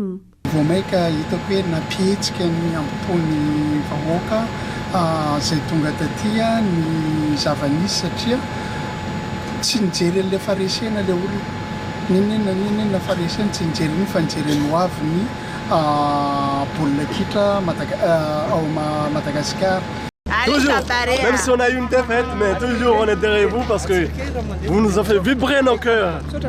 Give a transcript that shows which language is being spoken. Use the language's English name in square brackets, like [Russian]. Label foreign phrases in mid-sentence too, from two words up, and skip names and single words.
[Malagasy] Vao maika hitako hoe napihetsika ny ampony vahoaka izay tonga tatia ny zava-nisy satria tsy nijery an'ilay faresena ilay olona ninona faresena tsy nijery ny fa nijery ny hoavy ny baolina kitra ao Madagascar. [French] Toujours, même si on a eu une défaite, mais toujours on est derrière vous parce que vous nous avez fait vibrer nos cœurs.